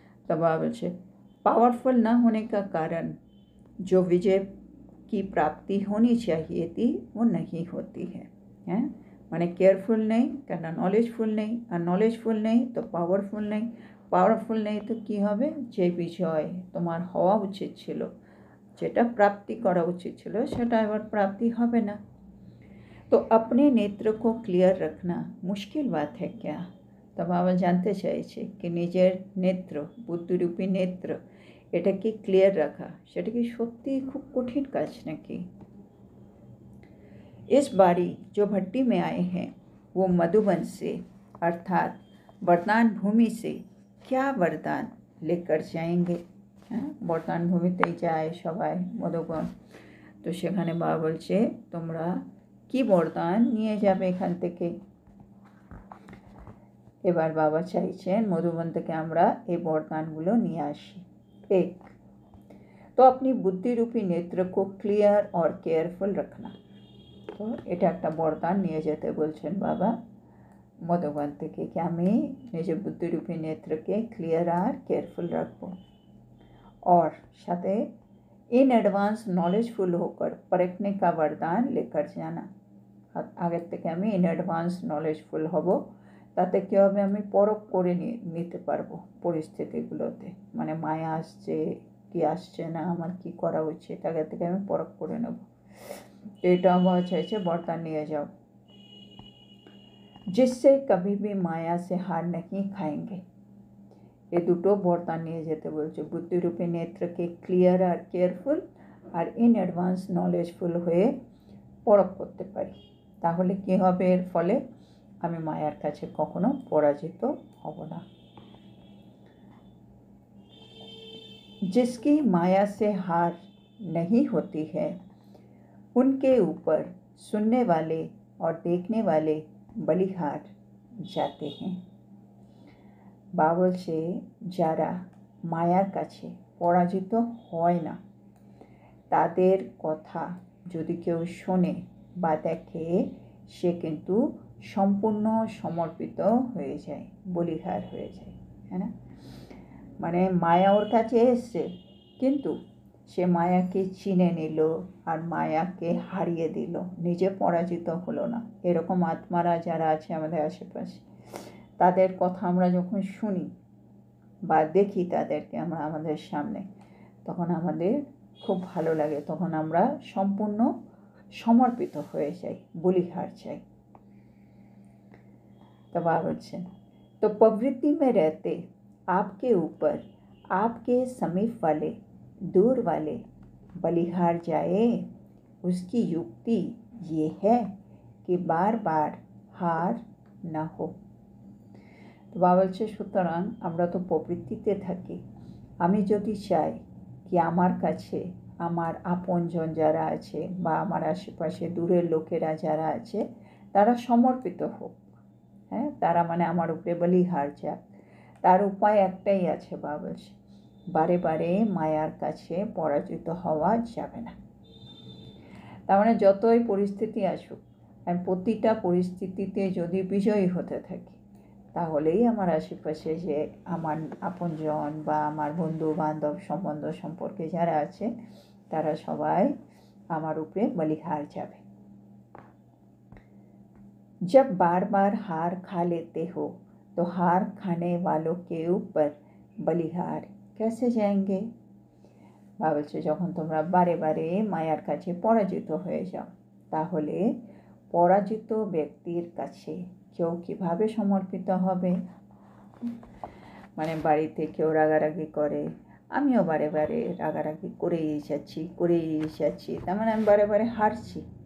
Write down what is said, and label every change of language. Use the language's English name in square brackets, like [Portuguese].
[Hindi] तो बाबा बोलছে पावरफुल न होने का कारण जो विजय की प्राप्ति होनी चाहिए थी वो नहीं होती है, हैं [Bangla] মানে কেয়ারফুল নেই কেন, নলেজফুল নেই, আর নলেজফুল নেই তো পাওয়ারফুল নেই, পাওয়ারফুল নেই তো কী হবে, যে বিজয় তোমার হওয়া উচিত ছিল, যেটা প্রাপ্তি করা উচিত ছিল সেটা এবার প্রাপ্তি হবে না। [Hindi] तो अपने नेत्र को क्लियर रखना मुश्किल बात है क्या। तो बाबा जानते [Bangla] চাইছে कि নিজের নেত্র, বুদ্ধিরূপী নেত্র, এটা কি ক্লিয়ার রাখা সেটা কি সত্যিই খুব কঠিন কাজ নাকি। [Hindi] इस बारी जो भट्टी में आए हैं वो मधुबन से अर्थात वरदान भूमि से क्या वरदान लेकर जाएंगे। [Bangla] হ্যাঁ বরদান ভূমিতেই যায় সবাই মধুবন, তো সেখানে বাবা বলছে তোমরা কি বরদান নিয়ে যাবে এখান থেকে। এবার বাবা চাইছেন মধুবন থেকে আমরা এই বরদানগুলো নিয়ে আসি। [Hindi] एक तो अपनी बुद्धि रूपी नेत्र को क्लियर और केयरफुल रखना, [Bangla] তো এটা একটা বরদান নিয়ে যেতে বলছেন বাবা মধুবন থেকে, কি আমি নিজের বুদ্ধিরূপী নেত্রকে ক্লিয়ার আর কেয়ারফুল রাখবো, और সাথে [Hindi] इन एडवांस नॉलेजफुल होकर परखने का वरदान लेकर जाना। [Bangla] আগের থেকে আমি ইন অ্যাডভান্স নলেজফুল হব, তাতে কী হবে আমি পরখ করে নিতে পারবো পরিস্থিতিগুলোতে, মানে মায়া আসছে কি আসছে না, আমার কি করা উচিত, আগের থেকে আমি পরখ করে নেব। এটাও বলা চাইছে বরদান নিয়ে যাও। [Hindi] जिससे कभी भी माया से हार नहीं खाएंगे। [Bangla] ये দুটো বরদান নিয়ে যেতে বলছে। বুদ্ধিরূপী নেত্রকে clear আর careful আর in advance knowledgeful হয়ে পরখ করতে পারি, তাহলে কী হবে? এর ফলে আমি মায়ার কাছে কখনো পরাজিত হব না। [Hindi] जिसकी माया से हार नहीं होती है उनके ऊपर सुनने वाले और देखने वाले बलिहार जाते हैं। [Bangla] বলছে যারা মায়ার কাছে পরাজিত হয় না তাদের কথা যদি কেউ শোনে বা দেখে সে কিন্তু সম্পূর্ণ সমর্পিত হয়ে যায়, বলিহার হয়ে যায়, হ্যাঁ না? মানে মায়া ওর কাছে এসছে, কিন্তু সে মায়াকে চিনে নিল আর মায়াকে হারিয়ে দিল, নিজে পরাজিত হলো না। এরকম আত্মারা যারা আছে আমাদের আশেপাশে, তাদের কথা আমরা যখন শুনি বা দেখি তাদেরকে আমরা আমাদের সামনে, তখন আমাদের খুব ভালো লাগে, তখন আমরা সম্পূর্ণ সমর্পিত হয়ে যাই, বলিহার চাই। तो बाबा बोलছেন, [Hindi] तो प्रवृत्ति में रहते आपके ऊपर आपके समीप वाले दूर वाले बलिहार जाए, उसकी युक्ति ये है कि बार बार हार ना हो। [Bangla] তো বাবা বলছে সুতরাং আমরা তো প্রবৃত্তিতে থাকি, আমি যদি চাই কি আমার কাছে আমার আপনজন যারা আছে বা আমার আশেপাশে দূরের লোকেরা যারা আছে তারা সমর্পিত হোক, হ্যাঁ, তারা মানে আমার উপরে বলিহার যাক, তার উপায় একটাই আছে বাবা বলছে, বারে বারে মায়ার কাছে পরাজিত হওয়া যাবে না। তার মানে যতই পরিস্থিতি আসুক, আমি প্রতিটা পরিস্থিতিতে যদি বিজয়ী হতে থাকি, তাহলেই আমার আশেপাশে যে আমার আপনজন বা আমার বন্ধু বান্ধব সম্বন্ধ সম্পর্কে যারা আছে তারা সবাই আমার উপরে বলিহার যাবে। [Hindi] जब बार बार हार खा लेते हो तो हार खाने वालों के ऊपर बलिहार कैसे जाएंगे। [Bangla] বাবা বলছে যখন তোমরা বারে বারে মায়ার কাছে পরাজিত হয়ে যাও, তাহলে পরাজিত ব্যক্তির কাছে কেউ কীভাবে সমর্পিত হবে? মানে বাড়িতে কেউ রাগারাগি করে, আমিও বারে বারে রাগারাগি করেই যাচ্ছি, তার মানে আমি বারে বারে হারছি।